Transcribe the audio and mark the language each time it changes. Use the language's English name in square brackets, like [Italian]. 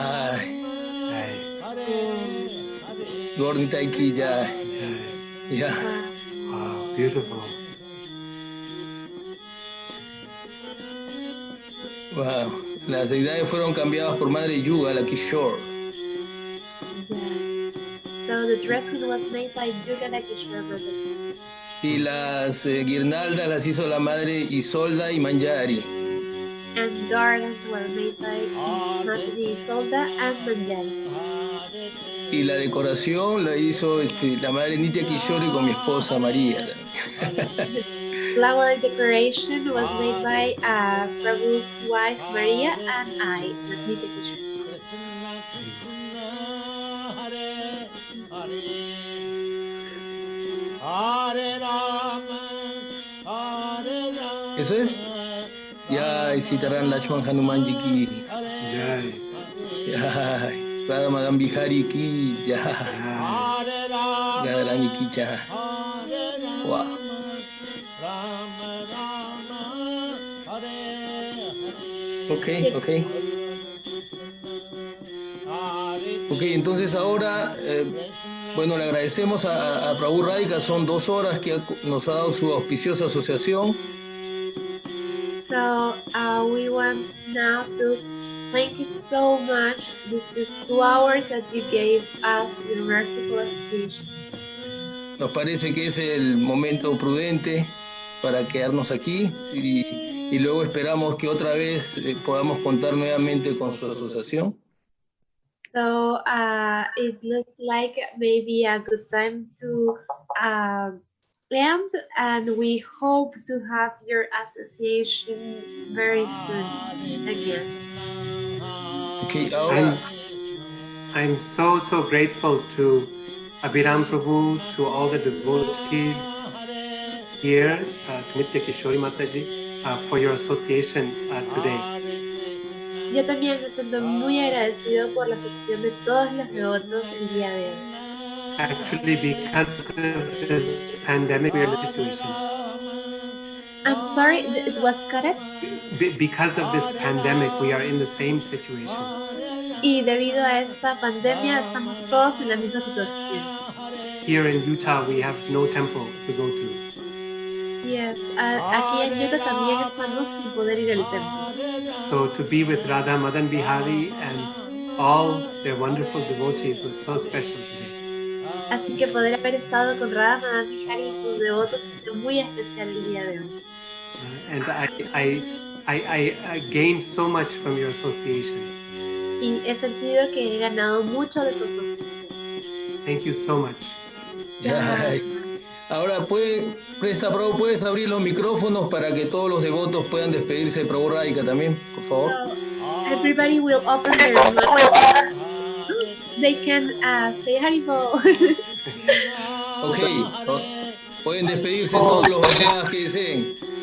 [English] Hare Hare. Gornitai ki ya. Ya. Wow, beautiful. Wow. [Spanish] Las deidades fueron cambiadas por Madre Yuga, la Kishore. [English] Yeah. So the dressing was made by Yuga Lakeshwar Mother. [Spanish] Y las guirnaldas las hizo la Madre Isolda y Manjari. [English] And garlands were made by Isolda and Manjari. [Spanish] y la decoración la hizo la madre Nitya Kishore con mi esposa María. [English] Flower decoration was made by Prabhu's wife Maria and I, Nitya Kishore. [Spanish] ¿Eso es? Ya, y Sitaran Lachman Hanumanji ki. Ya, Radha Madan Bihari ki. Ya. Radharani ki ya. Wow. [English] Ok. [Spanish] Ok, entonces ahora, bueno, le agradecemos a Prabhu Radhika, son 2 horas que nos ha dado su auspiciosa asociación. [English] So we want now to thank you so much. This is 2 hours that you gave us your Merciful Association. [Spanish] Nos parece que es el momento prudente para quedarnos aquí y luego esperamos que otra vez podamos contar nuevamente con su asociación. [English] So it looks like maybe a good time to end, and we hope to have your association very soon again. [Spanish] Okay, ahora. [English] I'm so grateful to Abhiram Prabhu, to all the devotees here, to Nitya Kishore Mataji, for your association today. [Spanish] Yo también me siento muy agradecido por la asociación de todos los devotos el día de hoy. [English] Actually, because of the pandemic, we're in a situation. I'm sorry, it was correct? Because of this pandemic, we are in the same situation. [Spanish] Y debido a esta pandemia, estamos todos en la misma situación. [English] Here in Utah, we have no temple to go to. [Spanish] Yes, aquí en Utah también estamos sin poder ir al templo. [English] So to be with Radha Madan Bihari and all their wonderful devotees was so special today. [Spanish] Así que poder haber estado con Radha Madan Bihari y sus devotos es muy especial el día de hoy. [English] And I gained so much from your association. [Spanish] Y he sentido que he ganado mucho de su asociación. [English] Thank you so much. [Spanish] Ahora puedes abrir los micrófonos para que todos los devotos puedan despedirse de Prabhu Radhika también, por favor. [English] So, everybody will open their mouth. They can say Haribol. [Spanish] Ok, pueden despedirse todos los demás que deseen.